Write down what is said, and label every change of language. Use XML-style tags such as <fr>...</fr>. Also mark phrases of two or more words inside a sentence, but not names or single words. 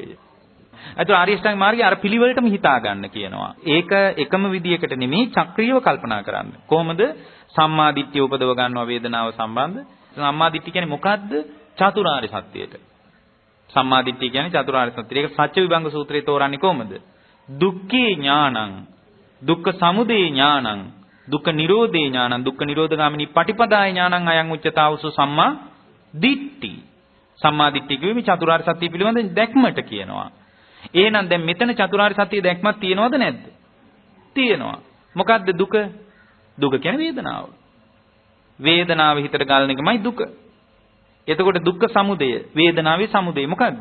<si>අද ආර්ය අෂ්ටාංගික මාර්ගය අර පිළිවෙලටම හිතා ගන්න කියනවා. ඒක එකම විදියකට නෙමෙයි චක්‍රීයව කල්පනා කරන්න. කොහොමද සම්මා දිට්ඨිය උපදව ගන්නවා වේදනාව සම්බන්ධ? සම්මා දිට්ඨිය කියන්නේ මොකද්ද? චතුරාර්ය සත්‍යයට. සම්මා දිට්ඨිය කියන්නේ චතුරාර්ය සත්‍යය. ඒක සත්‍ය විභංග සූත්‍රයේ තෝරන්නේ කොහොමද?</si> <pi>දුක්ඛේ ඥානං, දුක්ඛ සමුදය ඥානං, දුක්ඛ නිරෝධේ ඥානං, දුක්ඛ නිරෝධගාමිනී පටිපදාය ඥානං අයං උච්චතාවසු සම්මා දිට්ඨි.</pi> <si>සම්මා දිට්ඨිය කියන්නේ චතුරාර්ය සත්‍ය පිළිබඳ දැක්මට කියනවා. එහෙනම් දැන් මෙතන චතුරාර්ය සත්‍ය දැක්මක් තියෙනවද නැද්ද? තියෙනවා. මොකද්ද දුක? දුක කියන්නේ වේදනාව. වේදනාව හිතට ගලන එකමයි දුක. එතකොට දුක්ඛ සමුදය, වේදනාවේ සමුදය මොකද්ද?</si>